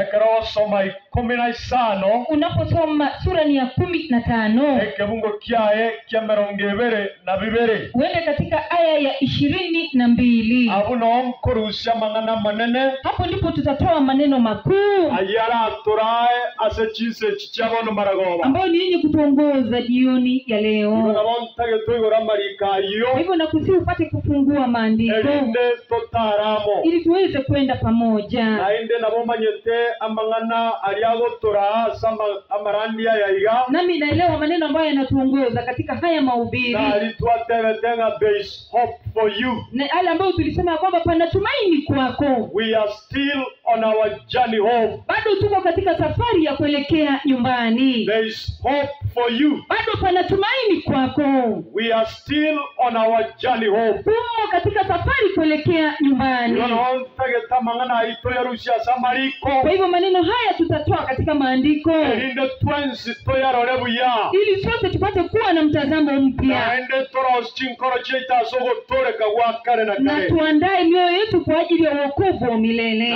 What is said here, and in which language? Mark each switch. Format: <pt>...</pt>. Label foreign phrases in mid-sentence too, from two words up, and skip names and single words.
<guz>Ekerosoma 15.</guz> <sw>Unaposoma sura ni ya 15.</sw> <guz>Ekebungo kyae kya 22.</guz> <sw>Uende katika aya ya 22.</sw> <guz>Abuno nkorusha mangana manene.</guz> <sw>Hapo ndipo tutatoa maneno makuu</sw> <guz>Ayara torae ase chise chichabono maragoba.</guz> <sw>ambayo ni yenye kutuongoza jioni ya leo.</sw> <guz>Ngabontage toigora marikayo.</guz> <sw>Kwa hivyo nakusihi upate kufungua maandiko</sw> <guz>Elinde totaramo.</guz> <sw>ili tuweze kwenda pamoja.</sw> <guz>Nainde nabomanyete amangana aliagotora sama amarandia yaiga.</guz> <sw>Nami naelewa maneno ambayo yanatuongoza katika haya mahubiri.</sw> <guz>Na alituateretenga base</guz> <en>hope for you.</en> <sw>Na yale ambayo tulisema kwamba pana tumaini kwako.</sw> <en>We are still on our journey home.</en> <sw>Bado tuko katika safari ya kuelekea nyumbani.</sw> <en>There is hope for you.</en> <sw>Bado pana tumaini kwako.</sw> <en>We are still on our journey home.</en> <sw>Tuko katika safari kuelekea nyumbani. Kwa hivyo maneno haya tutatoa katika maandiko ili sote tupate kuwa na mtazamo mpya. Na tuandae mioyo yetu kwa ajili ya wokovu wa milele.</sw>